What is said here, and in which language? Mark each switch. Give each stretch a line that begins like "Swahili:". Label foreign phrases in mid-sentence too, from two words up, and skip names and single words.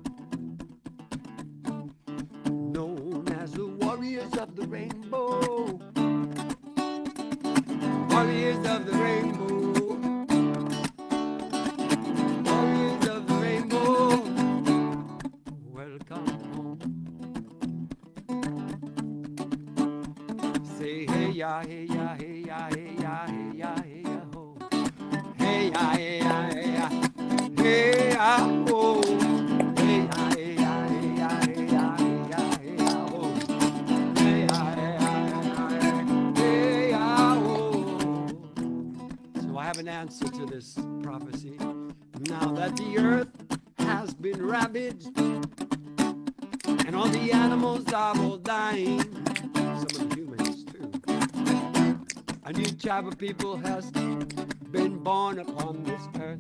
English: Known as the warriors of the rainbow, warriors of the rainbow, warriors of the rainbow, welcome home. Say hey ya, hey ya, hey ya, hey ya, hey ya, hey ya, ho. Hey ya, hey ya, hey ya, hey ya, ho. Hey ya, hey ya, hey ya, hey ya, hey ya, hey ya, ho. Hey ya, hey ya, hey ya, ho. So I have an answer to this prophecy. Now that the earth has been ravaged and all the animals are all dying, some of the humans too, a new tribe of people has been born upon this earth.